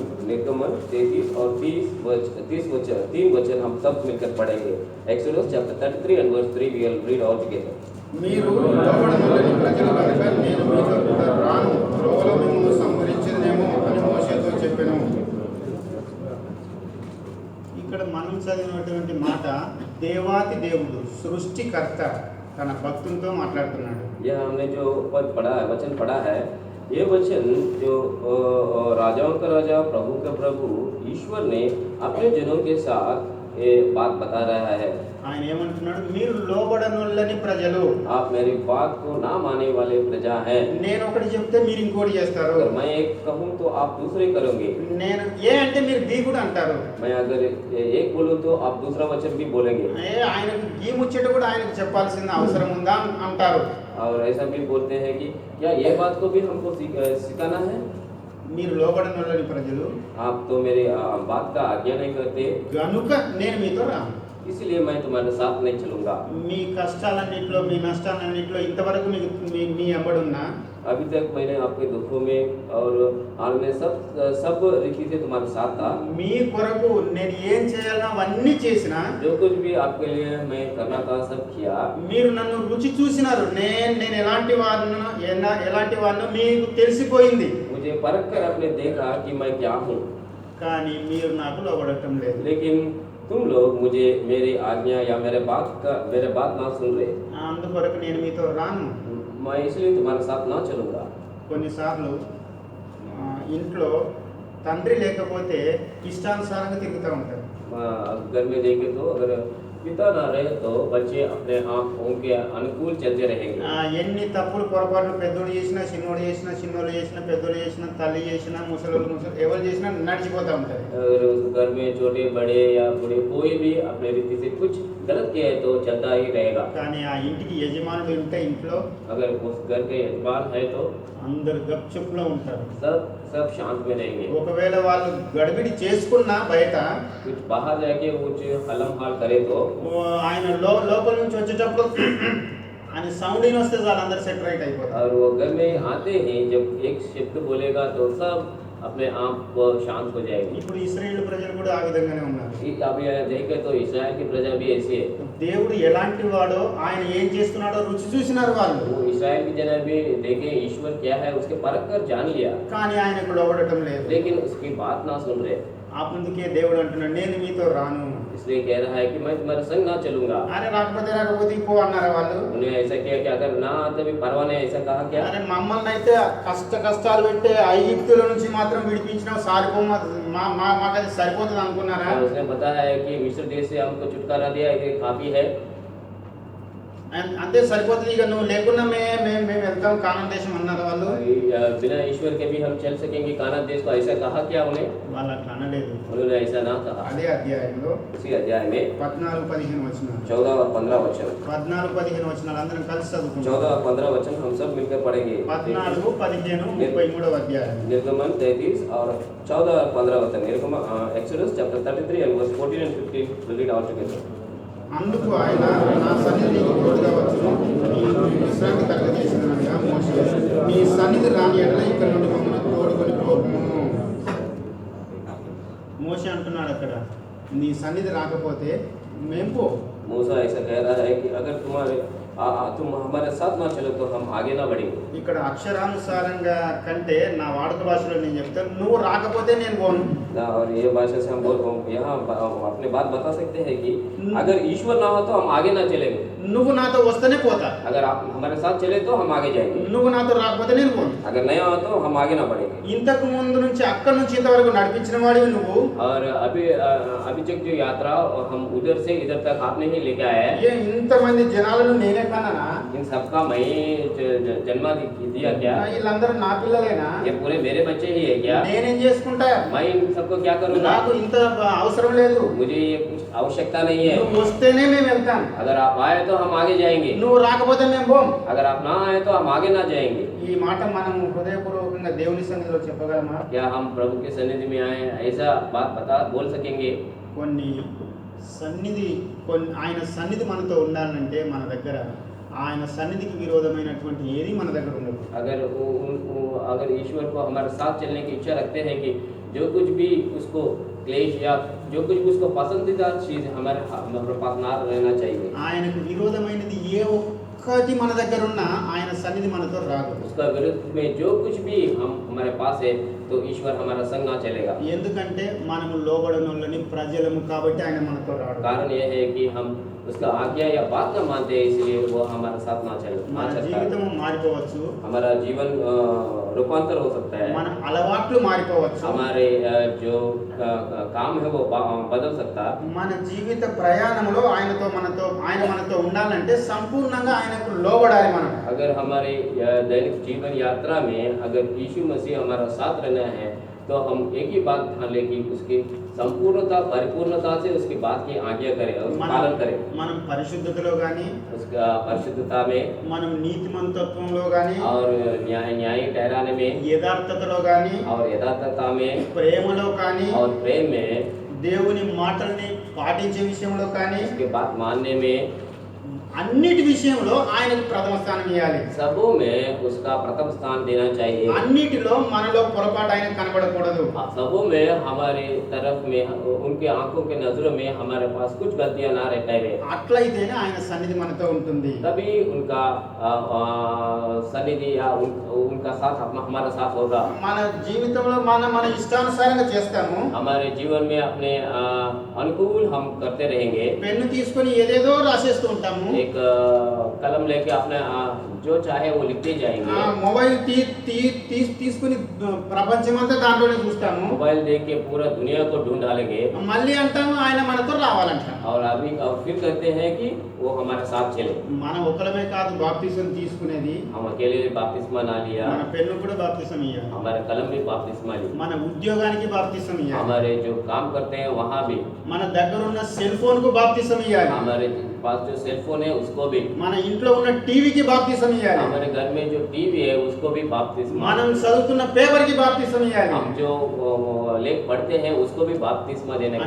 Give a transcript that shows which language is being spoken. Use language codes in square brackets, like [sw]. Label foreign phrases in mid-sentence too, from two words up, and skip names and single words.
[hi] निर्गमन 33 और 30 वचन हम सब मिलकर पढ़ेंगे। [en] Exodus chapter 33 and verse 3 we will read all together। [te] మీరు లోబడనొల్లని ప్రజలు కనుక నేను మీతో కూడా రాను, త్రోవలో మిమ్మల్ని సంహరించనేమో అని మోషేతో చెప్పెను. ఇక్కడ మనం చదివినటువంటి మాట దేవాతి దేవుడు సృష్టికర్త తన భక్తులతో మాట్లాడుతున్నాడు. [hi] यह हमने जो पद पढ़ा है, वचन पढ़ा है, ये वचन जो राजाओं का राजा प्रभु का प्रभु ईश्वर ने अपने जनों के साथ ये बात बता रहा है। [te] ఆయన ఏమంటున్నాడు? మీరు లోబడనొల్లని ప్రజలు, [hi] आप मेरी बात को ना मानने वाले प्रजा हैं। [te] నేను ఒకటి చెప్తే మీరు ఇంకోటి చేస్తారు. [hi] अगर मैं एक कहूँ तो आप दूसरे करोगे। [te] నేను ఏ అంటే మీరు బి కూడా అంటారు. [hi] मैं अगर एक बोलूँ तो आप दूसरा वचन भी बोलेंगे। [te] ఆయనకు ఈ ముచ్చట కూడా ఆయనకు చెప్పాల్సిన అవసరం ఉందా అంటారు. [hi] और ऐसा भी बोलते हैं कि क्या ये बात को भी हमको सिखाना है? [te] మీరు లోబడనొల్లని ప్రజలు, [hi] आप तो मेरी बात का आज्ञा नहीं करते, [te] గనుక నేను మీతో రాను. [hi] इसलिए मैं तुम्हारे साथ नहीं चलूंगा। [te] మీ కష్టాలన్నింటిలో మీ నష్టాలన్నింటిలో ఇంతవరకు మీకు మీ ఎంబడున్నా [hi] अभी तक मैंने आपके दुखों में और हाल में सब रीति से तुम्हारे साथ था। [te] మీ కొరకు నేను ఏం చేయాలన్నా అవన్నీ చేసినా, [hi] जो कुछ भी आपके लिए मैं करना था सब किया। [te] మీరు నన్ను రుచి చూసినారు. నేను ఎలాంటి వాడినో మీకు తెలిసిపోయింది. [hi] मुझे परख कर आपने देखा कि मैं क्या हूँ, [te] కానీ మీరు నాకు లోబడటం లేదు. [hi] लेकिन तुम लोग मुझे मेरी आज्ञा या मेरे बात ना सुन रहे। [te] అందుకొరకు నేను మీతో రాను. [hi] मैं इसलिए तुम्हारे साथ ना चलूंगा। [te] కొన్నిసార్లు ఇంట్లో తండ్రి లేకపోతే ఇష్టానుసారంగా తిరుగుతూ ఉంటారు. [hi] घर में देखे तो अगर पिता ना रहे तो बच्चे अपने आप उनके अनुकूल चलते रहेंगे। [te] ఎన్ని తప్పులు పొరపాట్లు పెద్దోడు చేసినా, చిన్నోడు చేసినా, చిన్నోళ్ళు చేసినా, పెద్దోళ్ళు చేసినా, తల్లి చేసినా, ముసలోళ్ళు ఎవరు చేసినా నడిచిపోతూ ఉంటారు. [hi] अगर उस घर में छोटे बड़े या बूढ़े कोई भी अपने रीति से कुछ गलत किया है तो चलता ही रहेगा। [te] కానీ ఆ ఇంటికి యజమానులు ఉంటే ఇంట్లో [hi] अगर उस घर के यजमान है तो [te] అందరు గప్చుప్లో ఉంటారు. [hi] सब शांत में रहेंगे। [te] ఒకవేళ వాళ్ళు గడిబిడి చేసుకున్నా బయట [hi] कुछ बाहर जाके कुछ हलम हाल करे तो [te] ఆయన లోపల నుంచి వచ్చేటప్పుడు అని సౌండ్ అయిన వస్తే చాలు అందరు [en] set right [te] అయిపోతారు. [hi] और वो घर में आते ही जब एक शब्द बोलेगा तो सब अपने आप शांत हो जाएगी। [te] ఇప్పుడు ఇశ్రాయేలు ప్రజలు కూడా ఆ విధంగానే ఉన్నారు. [hi] आप यहाँ देखे तो इस्राएल की प्रजा भी ऐसी है। [te] దేవుడు ఎలాంటి వాడో, ఆయన ఏం చేస్తున్నాడో రుచి చూసినారు వాళ్ళు. [hi] वो इस्राएल की जना भी देखे ईश्वर क्या है उसके परख कर जान लिया, [te] కానీ ఆయనకు లోబడటం లేదు. [hi] लेकिन उसकी बात ना सुन रहे। [te] అందుకే దేవుడు అంటున్నాడు, నేను మీతో రాను. [hi] इसलिए कह रहा है कि मैं तुम्हारे संग ना चलूंगा। [te] అరే రాకపోతే పో అన్నారా వాళ్ళు? [hi] उन्हें ऐसा किया कि अगर ना आते भी परवाह नहीं, ऐसा कहा क्या? [te] అరే మమ్మల్ని అయితే కష్టాలు పెట్టే ఐగుప్తుల నుంచి మాత్రం విడిపించినావు, మాకు అది సరిపోతుంది అనుకున్నారా? [hi] और उसने बताया है कि मिस्र देश से हमको छुटकारा दिया, ये काफी है। [te] అంతే సరిపోతుంది, ఇక నువ్వు లేకున్నా మేము వెళ్తాం కానాన్ దేశం అన్నారు వాళ్ళు. [hi] बिना ईश्वर के भी हम चल सकेंगे कानान देश को, ऐसा कहा क्या उन्हें? [te] వాళ్ళు అట్లా అనలేదు. [hi] उन्होंने ऐसा ना कहा। [te] అదే అధ్యాయంలో [hi] उसी अध्याय में [te] 14-15 వచనాలు [hi] 14 और 15 वचन [te] 14-15 వచనాలు అందరం కలిసి చదువుకుంటాం. [hi] 14 और 15 वचन हम सब मिलकर पढ़ेंगे। [te] 14-15-33 అధ్యాయం. [hi] निर्गमन 33 और 14 और 15 वचन। निर्गमन [en] Exodus chapter 33 and verse 14 and 15 will read all together। [te] అందుకు ఆయన నా సన్నిధికి తోడుగా వచ్చును, నీ విశ్రాంతి కలుగజేసినగా మోషే నీ సన్నిధి రాని ఎడల ఇక్కడ నుండి మమ్మల్ని తోడుకొని పోకుము. మోషే అంటున్నాడు అక్కడ, నీ సన్నిధి రాకపోతే మేము పో. [hi] मूसा ऐसा कह रहा है कि अगर तुम हमारे साथ ना चलो तो हम आगे ना बढ़ेंगे। [te] ఇక్కడ అక్షరానుసారంగా కంటే నా వాడుక భాషలో నేను చెప్తాను, నువ్వు రాకపోతే నేను పోను. [hi] और ये भाषा से हम यहाँ अपनी बात बता सकते हैं कि अगर ईश्वर ना हो तो हम आगे ना चलेंगे। [te] నువ్వు నాతో వస్తేనే పోతా, [hi] अगर आप हमारे साथ चले तो हम आगे जाएंगे, [te] నువ్వు నాతో రాకపోతే నేను పోను. [hi] अगर नहीं हो तो हम आगे ना बढ़ेंगे। [te] ఇంతకు ముందు నుంచి అక్కడి నుంచి ఇంతవరకు నడిపించిన వాడివి నువ్వు. [hi] और अभी तक जो यात्रा हम उधर से इधर तक आपने ही लेके आया है। [te] ఏ ఇంతమంది జనాలను నేనే కన్నానా? [hi] इन सबका मैं जन्म दिया क्या? [te] వీళ్ళందరూ నా పిల్లలేనా? [hi] ये पूरे मेरे बच्चे ही है क्या? [te] నేనేం చేసుకుంటా? [hi] मैं इन सबको क्या करूँगा? [te] నాకు ఇంత అవసరం లేదు. [hi] मुझे ये कुछ आवश्यकता नहीं है। [te] నువ్వు వస్తేనే మేము వెళ్తాం, [hi] अगर आप आए तो हम आगे जाएंगे, [te] నువ్వు రాకపోతే మేము పోం. [hi] अगर आप ना आए तो हम आगे ना जाएंगे। [te] ఈ మాట మనం హృదయపూర్వకంగా దేవుని సన్నిధిలో చెప్పగలమా? [hi] क्या हम प्रभु के सन्निधि में आए ऐसा बात बोल सकेंगे? [te] కొన్ని ఆయన సన్నిధి మనతో ఉండాలంటే మన దగ్గర ఆయన సన్నిధికి విరోధమైనటువంటి ఏది మన దగ్గర ఉండదు. [hi] अगर ईश्वर को हमारे साथ चलने की इच्छा रखते हैं कि जो कुछ भी उसको क्लेश या जो कुछ भी उसको पसंदीदा चीज हमारे पास ना रहना चाहिए। [te] ఆయనకు విరోధమైనది ఏ ఒక్కటి మన దగ్గర ఉన్నా ఆయన సన్నిధి మనతో రాదు. [hi] उसका विरुद्ध में जो कुछ भी हमारे पास है तो ईश्वर हमारा संग ना चलेगा। [te] ఎందుకంటే మనము లోబడనోళ్ళని ప్రజలము కాబట్టి ఆయన మనతో రాడు. [hi] कारण यह है कि हम उसका आज्ञा या बात ना मानते हैं, इसलिए वो हमारे साथ ना [te] మన [hi] सकता है। [te] జీవితం మారిపోవచ్చు, [hi] हमारा जीवन रूपांतर हो सकता है, [te] మన అలవాట్లు మారిపోవచ్చు, [hi] हमारे जो काम है वो बदल सकता है। [te] మన జీవిత ప్రయాణంలో ఆయన మనతో ఉండాలంటే సంపూర్ణంగా ఆయనకు లోబడాలి మనం. [hi] अगर हमारे दैनिक जीवन यात्रा में अगर यीशु मसीह हमारा साथ रहना है तो हम एक ही बात ध्यान लें कि उसकी संपूर्णता परिपूर्णता से उसकी बात की आज्ञा करें और पालन करें। [te] మనం పరిశుద్ధతలో గాని, [hi] उसका परिशुद्धता में [te] మనం నీతిమంతత్వంలో గాని, [hi] और न्याय ठहराने में, [te] యథార్థతలో గాని, [hi] और यथार्थता में, [te] ప్రేమలో కానీ, [hi] और प्रेम में, [te] దేవుని మాటల్ని పాటించే విషయంలో కానీ, [hi] उसके बात मानने में, [te] అన్నిటి విషయంలో ఆయనకు ప్రథమ స్థానం ఇవ్వాలి. [hi] सबों में उसका प्रथम स्थान देना चाहिए। [te] అన్నిటిలో మనలో పొరపాటు ఆయన కనబడకూడదు. [hi] सबों में हमारे तरफ में उनके आंखों के नजरों में हमारे पास कुछ गलतियां ना रह रहे, [te] అట్లయితేనే ఆయన సన్నిధి మనతో ఉంటుంది. [hi] तभी उनका सन्निधि या उनका साथ हमारा साथ होगा। [te] మన జీవితంలో మన ఇష్టానుసారంగా చేస్తాము. [hi] हमारे जीवन में अपने अनुकूल हम करते रहेंगे। [te] పెన్ను తీసుకొని ఏదేదో రాసేస్తూ ఉంటాము. [hi] एक कलम लेके अपने जो चाहे वो लिखते जाएंगे। [te] మొబైల్ తీసుకుని ప్రపంచమంతా దాంట్లోనే చూస్తాము. [hi] मोबाइल देख के पूरा दुनिया को ढूंढ डालेंगे [te] మళ్ళీ అంటాము ఆయన మనతో రావాలంట. [hi] और फिर कहते हैं कि वो हमारे साथ चले। [te] మనం ఒకలమే కాదు బాప్తిసం తీసుకునేది, [hi] हम अकेले बाप्तिस्मा ना लिया, [te] మన పెన్ను కూడా బాప్తిసం ఇవ్వాలి, [hi] हमारे कलम भी बाप्तिस्मा लिया, [te] మన ఉద్యోగానికి బాప్తిసం ఇవ్వాలి, [hi] हमारे जो काम करते हैं वहाँ भी, [te] మన దగ్గర ఉన్న [en] cell phone [te] కు బాప్తిసం ఇవ్వాలి, [hi] हमारे पास जो [en] cell phone [hi] है उसको भी, [te] మన ఇంట్లో ఉన్న టీవీకి బాప్తిసం ఇవ్వాలి, [hi] हमारे घर में जो टीवी है उसको भी बाप्तिस्मा, [te] మనం చదువుతున్న పేపర్ కి బాప్తిసం ఇవ్వాలి. [hi] हम जो लेख पढ़ते हैं उसको भी बाप्तिस्मा देने का